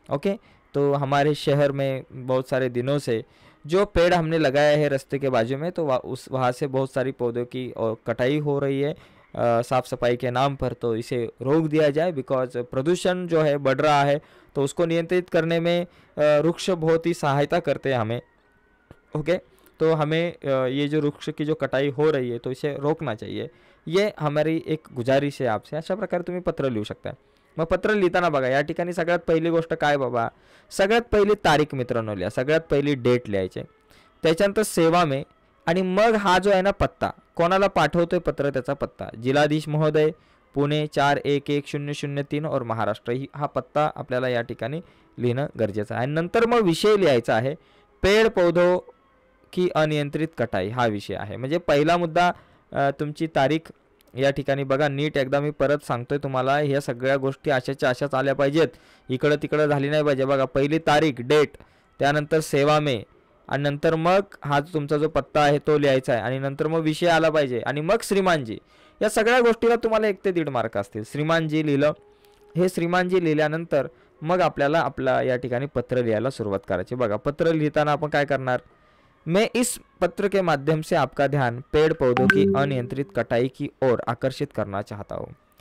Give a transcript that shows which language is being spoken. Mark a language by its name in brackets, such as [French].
[Hindi] Okay, तो हमारे शहर में बहुत सारे दिनों से जो पेड़ हमने लगाया है रास्ते के बाजू में, तो वहाँ से बहुत सारी पौधों की कटाई हो रही है साफ़ सफाई के नाम पर, तो इसे रोक दिया जाए. बिकॉज प्रदूषण जो है बढ़ रहा है, तो उसको नियंत्रित करने में वृक्ष बहुत ही सहायता करते हैं हमें. ओके, तो हमें ये जो वृक्ष की जो कटाई हो रही है तो इसे रोकना चाहिए, ये हमारी एक गुजारिश आहे आपसे. [Marathi] अशा प्रकारे तुम्ही पत्र लिहू शकता. मग पत्र लिहिताना बघा या ठिकाणी सगळ्यात पहिली गोष्ट काय बाबा, सगळ्यात पहिली तारीख मित्रांनो लिहा, सगळ्यात पहिली डेट लिहायची, त्याच्यानंतर सेवा में, आणि मग हा जो आहे ना पत्ता, कोणाला पाठवतोय पत्र त्याचा पत्ता, जिल्हाधीश महोदय पुणे 411003 और महाराष्ट्र, हा पत्ता आपल्याला या ठिकाणी लिहिणं गरजेचं आहे. आणि नंतर मग विषय लिहायचा आहे, [Hindi] पेड़ पौधों की अनियंत्रित कटाई [Marathi] हा विषय आहे. म्हणजे पहिला मुद्दा तुमची तारीख या ठिकाणी बघा, नीट एकदा मी परत सांगतोय तुम्हाला, ह्या सगळ्या गोष्टी अशाच आल्या पाहिजेत, इकडं तिकडं झाली नाही पाहिजे. बघा पहिली तारीख डेट, त्यानंतर सेवा में, आणि नंतर मग हा तुमचा जो पत्ता आहे तो लिहायचा आहे आणि नंतर मग विषय आला पाहिजे आणि मग श्रीमानजी. या सगळ्या गोष्टीला तुम्हाला 1 ते 1.5 मार्क असतील. श्रीमानजी लिहिलं, हे श्रीमानजी लिहिल्यानंतर मग आपल्याला आपला या ठिकाणी पत्र लिहायला सुरुवात करायची. बघा पत्र लिहिताना आपण काय करणार, [Hindi] मैं इस पत्र के माध्यम से आपका ध्यान पेड़ पौधों की अनियंत्रित कटाई की ओर आकर्षित करना चाहता हूँ.